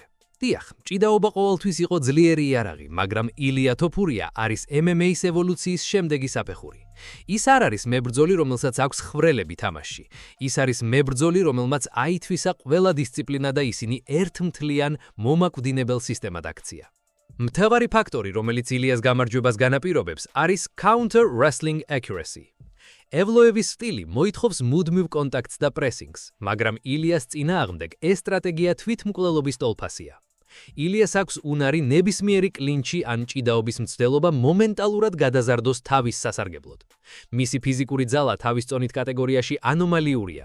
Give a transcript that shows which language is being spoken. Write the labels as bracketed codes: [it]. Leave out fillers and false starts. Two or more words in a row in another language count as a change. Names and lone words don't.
[ka] დიახ, ჭიდაობა ყოველთვის იყო ძლიერი იარაღი, მაგრამ ილია თოფურია არის MMA-ის ევოლუციის შემდეგი საფეხური. ის არ არის მებრძოლი, რომელსაც აქვს ხრელები თამაში. ის არის მებრძოლი, რომელმაც აითვისა ყველა დისციპლინა და ისინი ერთმთლიან მომაკვდინებელ სისტემად აქცია. მთავარი ფაქტორი, რომელიც ილიას გამარჯვებას განაპირობებს, არის [en] counter wrestling accuracy. [ka] ევლოევის სტილი მოითხოვს მუდმივ კონტაქტს და პრესინგს, მაგრამ ილიას წინააღმდეგ ეს სტრატეგია თვითმკვლელობის ტოლფასია. ილიას აქვს უნარი ნებისმიერი კლინჩი ან ჭიდაობის მცდელობა მომენტალურად გადაზარდოს თავის სასარგებლოდ. მისი ფიზიკური ძალა თავის წონით კატეგორიაში ანომალიურია.